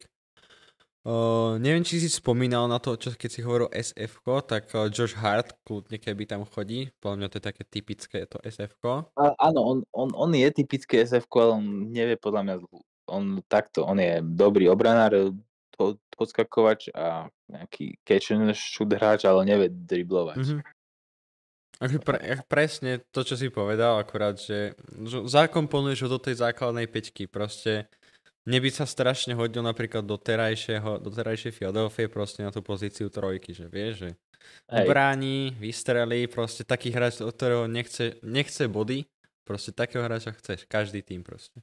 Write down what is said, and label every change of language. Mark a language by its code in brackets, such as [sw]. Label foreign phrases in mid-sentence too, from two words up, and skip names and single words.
[sk] Neviem, či si spomínal na to, čo keď si hovoril SF-ko, tak Josh Hart kľudne keby tam chodí, podľa mňa to je také typické to SF-ko. Áno, on je typické SF-ko, ale on nevie podľa mňa, on je dobrý obranár, podskakovač a nejaký [en] catch and shoot [sk] hráč, ale nevie driblovať. Presne to, čo si povedal, akurát, že zakomponuješ ho do tej základnej peťky, proste mne by sa strašne hodil napríklad do terajšej Philadelphia proste na tú pozíciu trojky, že vieš, že ubráni, vystrelí, proste taký hráč, od ktorého nechce body, proste takého hráča chceš, každý tým proste.